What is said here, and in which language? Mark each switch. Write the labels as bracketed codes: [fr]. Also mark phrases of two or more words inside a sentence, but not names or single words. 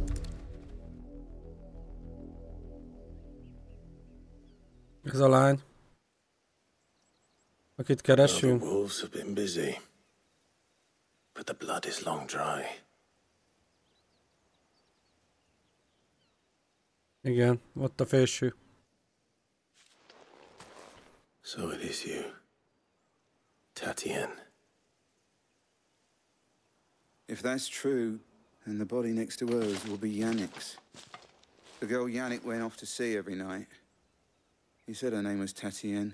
[hu] Ez a lány, akit [en] The [hu] keresünk. [en] wolves have been busy, but the blood is long dry. [hu] Igen, ott a fésű. [en] So it is you, Tatienne. If that's true, then the body next to hers will be Yannick's. The girl Yannick went off to see every night. He said her name was Tatienne.